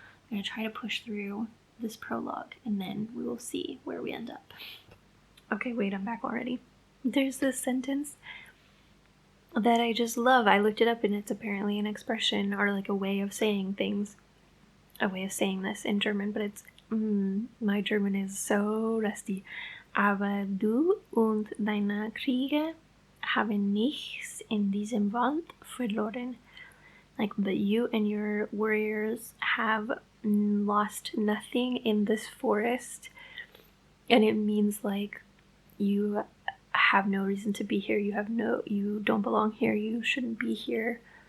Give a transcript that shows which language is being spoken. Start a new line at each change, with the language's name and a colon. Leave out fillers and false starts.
English: I'm going to try to push through this prologue, and then we will see where we end up. Okay, wait, I'm back already. There's this sentence that I just love. I looked it up, and it's apparently an expression or like a way of saying things. A way of saying this in German, but it's my German is so rusty.
German: Aber du und deine Kriege haben nichts in diesem Wald verloren.
English: Like, but you and your warriors have lost nothing in this forest. And it means like you have no reason to be here. You don't belong here. You shouldn't be here.